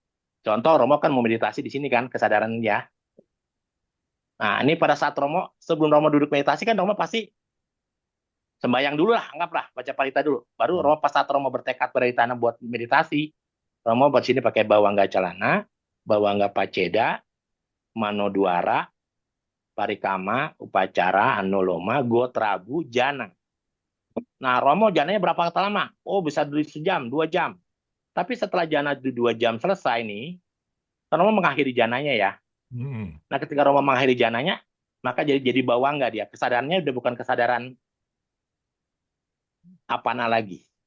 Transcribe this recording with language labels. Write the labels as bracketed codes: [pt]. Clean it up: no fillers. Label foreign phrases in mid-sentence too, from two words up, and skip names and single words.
[id] Iya. Contoh Romo kan mau meditasi di sini kan kesadaran ya. Nah, ini pada saat Romo sebelum Romo duduk meditasi kan Romo pasti sembahyang dulu lah, anggaplah baca parita dulu. Baru Romo pas saat Romo bertekad tanah buat meditasi, Romo buat sini pakai [pi] bawangga calana, bawangga paceda, manodwara, parikama, upacara, anoloma, gotrabu, jana. [id] Nah, Romo jananya berapa lama? Oh, bisa dulu sejam, 2 jam. Tapi setelah jana 2 jam selesai nih, Romo mengakhiri jananya ya. Hmm. Nah, ketika Romo mengakhiri jananya, maka jadi bawangga dia. Kesadarannya udah bukan kesadaran apana lagi.